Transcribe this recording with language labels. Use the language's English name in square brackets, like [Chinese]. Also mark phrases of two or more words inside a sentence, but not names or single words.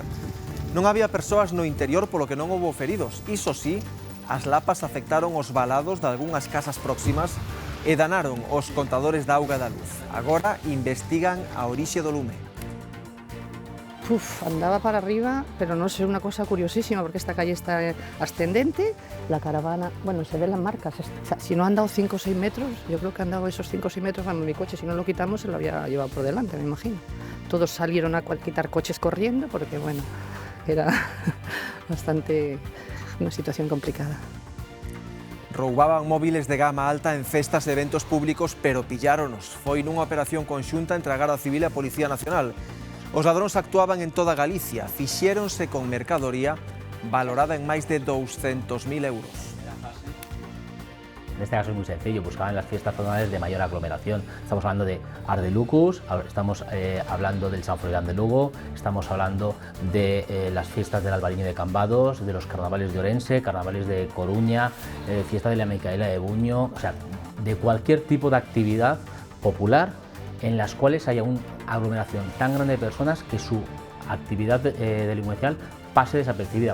[Galician] Non había persoas no interior, polo que non houbo feridos. Iso sí, as lapas afectaron os valados de algunhas casas próximas e danaron os contadores da auga da luz. Agora investigan a orixe do lume. [Spanish] Andaba para arriba, pero no sé, una cosa curiosísima, porque esta calle está ascendente, la caravana, bueno, se ven las marcas, si no han dado 5 o 6 metros, yo creo que han dado esos 5 o 6 metros, mi coche, si no lo quitamos, se lo había llevado por delante, me imagino. Todos salieron a quitar coches corriendo, porque bueno, era bastante una situación complicada. [Galician] Roubaban móviles de gama alta en festas e eventos públicos, pero pilláronos. Foi nunha operación conxunta entre a Garda Civil e a Policía Nacional. Os ladróns actuaban en toda Galicia, fixéronse con mercadoría valorada en máis de 200.000 euros. [Spanish] En este caso es muy sencillo, buscaban las fiestas patronales de mayor aglomeración. Estamos hablando de Ardelucus, estamos hablando del San Froilán de Lugo, estamos hablando de las fiestas del Albariño de Cambados, de los carnavales de Orense, carnavales de Coruña, fiesta de la Micaela de Buño, o sea, de cualquier tipo de actividad popular en las cuales haya una aglomeración tan grande de personas que su actividad delincuencial pase desapercibida.